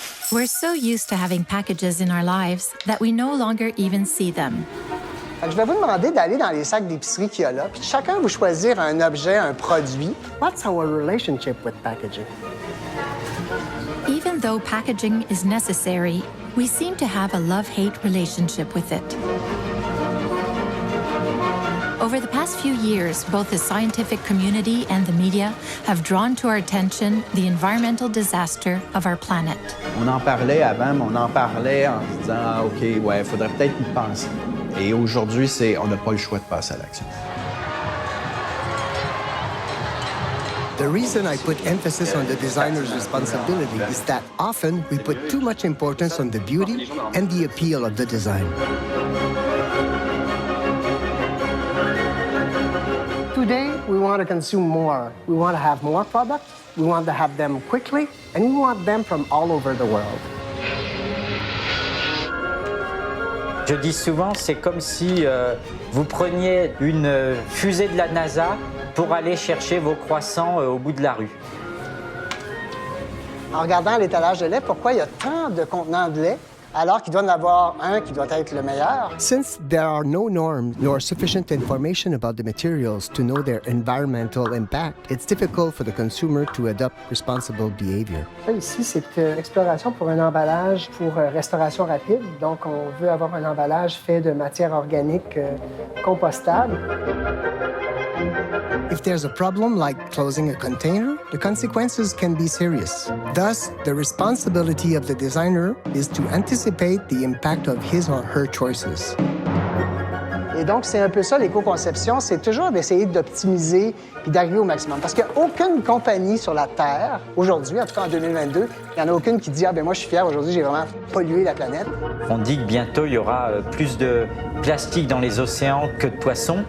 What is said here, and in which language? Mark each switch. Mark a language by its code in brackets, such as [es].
[en] We're so used to having packages in our lives that we no longer even see them. [fr] Je vais vous demander d'aller dans les sacs d'épicerie qu'il y a là, puis chacun vous choisir un objet, un produit. [en] What's our relationship with packaging? Even though packaging is necessary, we seem to have a love-hate relationship with it. Over the past few years, both the scientific community and the media have drawn to our attention the environmental disaster of our planet. [fr] On en parlait avant, mais on en parlait en se disant « Ah, OK, ouais, il faudrait peut-être y penser ». Et aujourd'hui, on n'a pas le choix de passer à l'action. [en] The reason I put emphasis on the designer's responsibility is that often we put too much importance on the beauty and the appeal of the design. Today, we want to consume more. We want to have more products, we want to have them quickly, and we want them from all over the world. [fr] Je dis souvent, c'est comme si vous preniez une fusée de la NASA pour aller chercher vos croissants au bout de la rue. En regardant l'étalage de lait, pourquoi il y a tant de contenants de lait alors qu'il doit en avoir un qui doit être le meilleur? [en] Since there are no norms nor sufficient information about the materials to know their environmental impact, it's difficult for the consumer to adopt responsible behavior. [fr] Ici, c'est une exploration pour un emballage pour restauration rapide. Donc, on veut avoir un emballage fait de matière organique compostable. [en] If there's a problem like closing a container, the consequences can be serious. Thus, the responsibility of the designer is to anticipate the impact of his or her choices. [fr] Et donc, c'est un peu ça, l'éco-conception, c'est toujours d'essayer d'optimiser puis d'arriver au maximum. Parce qu'il n'y a aucune compagnie sur la Terre, aujourd'hui, en tout cas en 2022, il n'y en a aucune qui dit « Ah, ben moi, je suis fier, aujourd'hui, j'ai vraiment pollué la planète. » On dit que bientôt, il y aura plus de plastique dans les océans que de poissons.